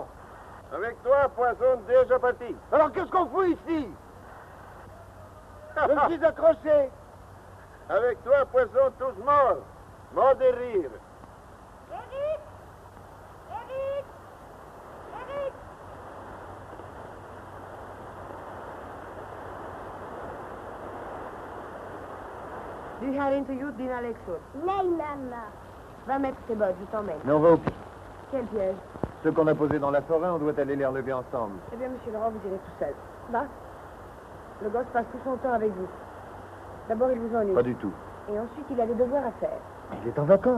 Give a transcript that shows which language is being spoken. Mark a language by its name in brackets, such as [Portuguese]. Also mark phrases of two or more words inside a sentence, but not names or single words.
[French] Avec toi, poisson déjà parti. Alors, qu'est-ce qu'on fout ici? Je suis accroché. Avec toi, poisson tous morts. Morts de rire. Eric! Eric! Eric! [Swedish] Du har inte gjort dina läxor. Nej, mamma. [French] Va mettre tes bottes, je t'emmène. Mais on va au pied. Quel piège? Ceux qu'on a posés dans la forêt, on doit aller les relever ensemble. Eh bien, monsieur Laurent, vous irez tout seul. Va. Le gosse passe tout son temps avec vous. D'abord, il vous ennuie. Pas du tout. Et ensuite, il a des devoirs à faire. Il est en vacances.